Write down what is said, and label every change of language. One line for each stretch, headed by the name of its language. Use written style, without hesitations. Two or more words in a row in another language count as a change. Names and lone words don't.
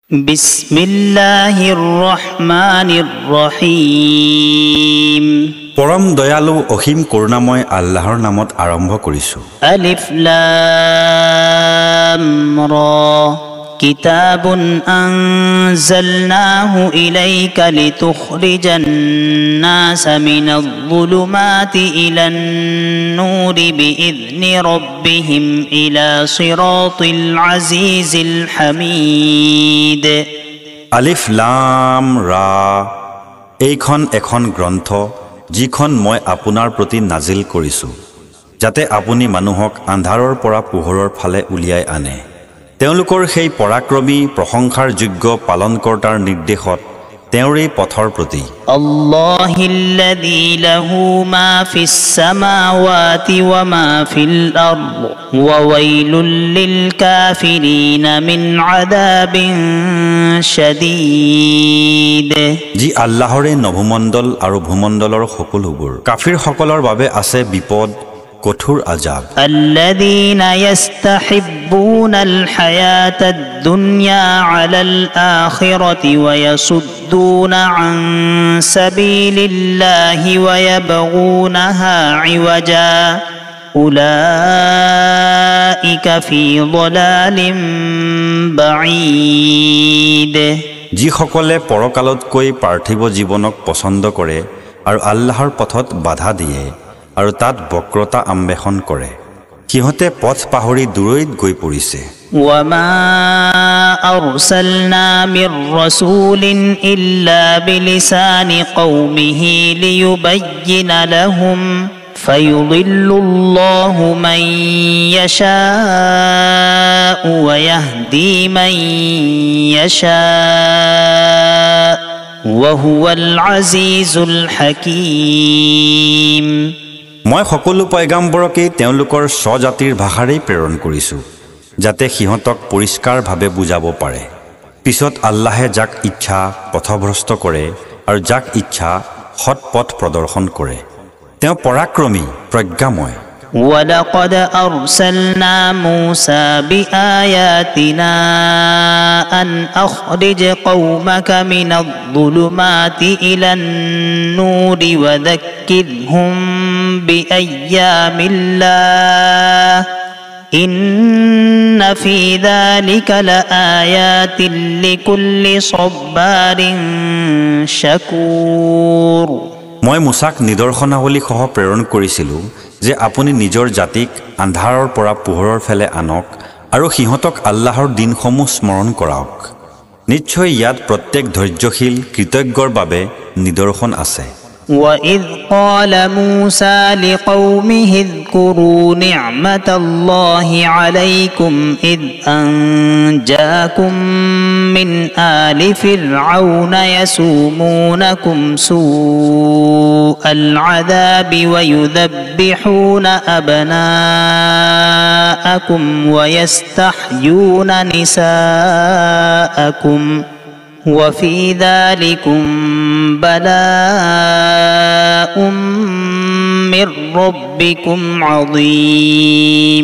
Arabic: بسم الله الرحمن الرحيم.
Assamese: পৰম দয়ালু অসীম করুণাময় আল্লাহৰ নামত আৰম্ভ কৰিছো।
Arabic: الر كتاب أنزلناه إليك لتخرج الناس من الظلمات إلى النور بإذن ربهم إلى صراط العزيز الحميد. ألف لام را
Assamese: এইখন এখন গ্ৰন্থ যিখন মই আপোনাৰ প্ৰতি নাজিল কৰিছো যাতে আপুনি মানুহক আন্ধাৰৰ পৰা পোহৰৰ ফালে উলিয়াই আনে। তেওঁলোকৰ সেই পৰাক্ৰমী প্ৰশংসাৰ যোগ্য পালনকৰ্তাৰ নিৰ্দেশত তেওঁৰে পথৰ প্ৰতি।
Arabic: الله الذي له ما في السماوات وما في الأرض وويل للكافرين من عذاب شديد.
Assamese: যি আল্লাহৰে নভমণ্ডল আৰু ভূমণ্ডলৰ সকলোবোৰ কাফিৰসকলৰ বাবে আছে বিপদ কঠোৰ আযাব।
Arabic: الذين يستحبون الحياة الدنيا على الآخرة ويصدون عن سبيل الله ويبغونها عوجا أولئك في ضلال بعيد.
Assamese: যিসকলে পৰকালতকৈ পাৰ্থিৱ জীৱনক পছন্দ কৰে আৰু আল্লাহৰ পথত বাধা দিয়ে আৰু তাত বক্ৰতা আম্বেষণ কৰে সিহঁতে পথ পাহৰি দূৰৈত গৈ পৰিছে।
Arabic: وما أرسلنا من رسول إلا بلسان قومه ليبين لهم فيضل الله من يشاء ويهدي من يشاء وهو العزيز الحكيم।
Assamese: মই সকলো পয়গাম্বৰকে তেওঁলোকৰ স্বজাতিৰ ভাষাৰেই প্ৰেৰণ কৰিছো যাতে সিহঁতক পৰিষ্কাৰভাৱে বুজাব পাৰে। পিছত আল্লাহে যাক ইচ্ছা পথভ্ৰষ্ট কৰে আৰু যাক ইচ্ছা সৎ পথ প্ৰদৰ্শন কৰে। তেওঁ পৰাক্ৰমী প্ৰজ্ঞাময়।
Arabic: ولقد أرسلنا موسى بآياتنا أن أخرج قومك من الظلمات إلى النور وذكرهم بأيام الله إن في ذلك لآيات لكل صبار شكور।
Assamese: মই মুসাক নিদৰ্শনাৱলী সহ প্ৰেৰণ কৰিছিলোঁ যে আপুনি নিজৰ জাতিক আন্ধাৰৰ পৰা পোহৰৰ ফালে আনক আৰু সিহঁতক আল্লাহৰ দিনসমূহ স্মৰণ কৰাওক। নিশ্চয় ইয়াত প্ৰত্যেক ধৈৰ্যশীল কৃতজ্ঞৰ বাবে নিদৰ্শন আছে।
Arabic: وَإِذْ قَالَ مُوسَى لِقَوْمِهِ اذْكُرُوا نِعْمَةَ اللَّهِ عَلَيْكُمْ إِذْ أَنْجَاكُمْ مِنْ آلِ فِرْعَوْنَ يَسُومُونَكُمْ سُوءَ الْعَذَابِ وَيُذَبِّحُونَ أَبْنَاءَكُمْ وَيَسْتَحْيُونَ نِسَاءَكُمْ وفي ذلكم بلاء من ربكم عظيم।